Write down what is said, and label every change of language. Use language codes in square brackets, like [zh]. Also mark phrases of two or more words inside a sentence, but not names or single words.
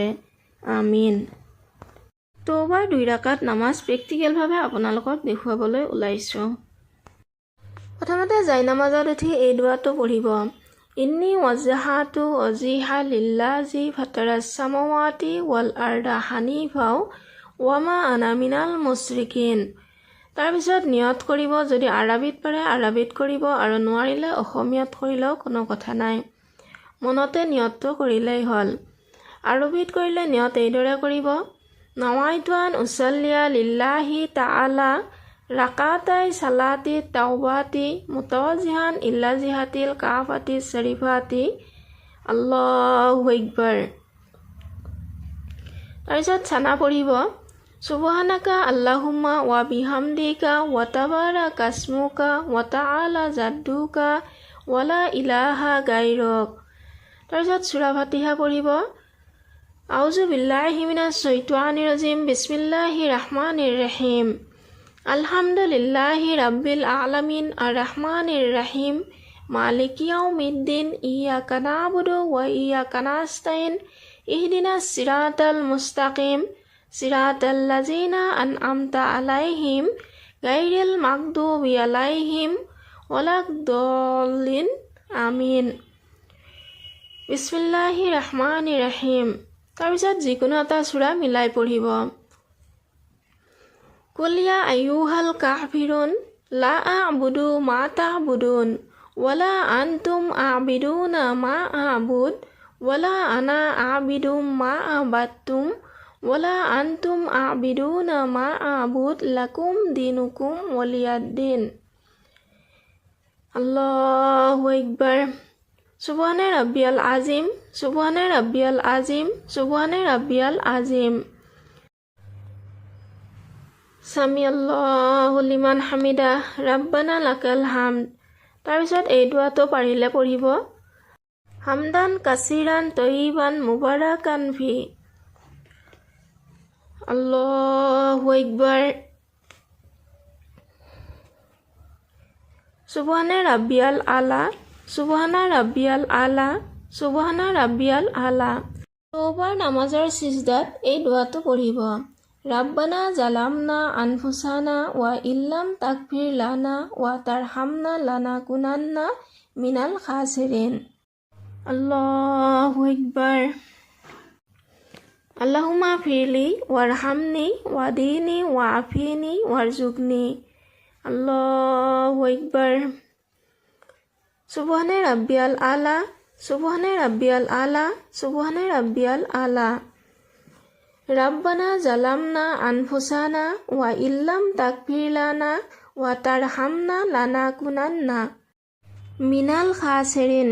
[ar] আমিন। [as] তওবাৰ 2 ৰাকাত নামাজ প্ৰেক্টিকেলভাৱে আপোনালোকক দেখুৱাবলৈ ওলাইছোঁ। প্ৰথমতে জাইনামাজত উঠি এই দোৱাটো পঢ়িব: [ar] إني وجهت وجهي للذي فطر السماوات والأرض حنيفا وما أنا من المشركين. [as] তাৰপিছত নিয়ত কৰিব, যদি আৰবীত পাৰে আৰবীত কৰিব আৰু নোৱাৰিলে অসমীয়াত কৰিলেও কোনো কথা নাই, মনতে নিয়তটো কৰিলেই হ'ল। আৰবীত কৰিলে নিয়ত এইদৰে কৰিব: [ar] نويت أن أصلي لله تعالى ركعتين صلاة التوبة متوجها إلى جهة الكعبة الشريفة الله أكبر. [as] তাৰপিছত ছানা পঢ়িব: [ar] سبحانك اللهم وبحمدك وتبارك اسمك وتعالى جدك ولا إله غيرك. [as] তাৰপিছত সূৰা ফাতিহা পঢ়িব: [ar] أعوذ بالله من الشيطان الرجيم بسم الله الرحمن الرحيم الحمد لله رب العالمين الرحمن الرحيم مالك يوم الدين إياك نعبد وإياك نستعين اهدنا الصراط المستقيم صراط الذين أنعمت عليهم غير المغضوب عليهم ولا الضالين آمين. بسم الله الرحمن الرحيم. [as] তাৰপিছত যিকোনো এটা সূৰা মিলাই পঢ়িব: [ar] قل يا أيها الكافرون لا أعبد ما تعبدون ولا أنتم عابدون ما أعبد ولا أنا عابد ما عبدتم ولا أنتم عابدون ما أعبد لكم دينكم ولي دين. الله أكبر. سبحان ربي العظيم سبحان ربي العظيم سبحان ربي العظيم. سمع الله لمن حمده ربنا لك الحمد. [as] তাৰপিছত এই দুৱাটো পাৰিলে পঢ়িব। [ar] حمدا كثيرا طيبا مباركا فيه. الله أكبر. سبحان ربي الأعلى سبحان ربي الأعلى سبحان ربي الأعلى. [as] তওবাৰ নামাজৰ সিজদাত এই দুৱাটো পঢ়িব। [ar] ربنا ظلمنا أنفسنا وإن لم تغفر لنا وترحمنا لنكونن من الخاسرين. الله أكبر. اللهم اغفر لي وارحمني واهدني وعافني وارزقني. الله أكبر. سبحان ربي الأعلى سبحان ربي الأعلى سبحان ربي الأعلى. ربنا ظلمنا أنفسنا وإن لم تغفر لنا وترحمنا لنكونن من الخاسرين.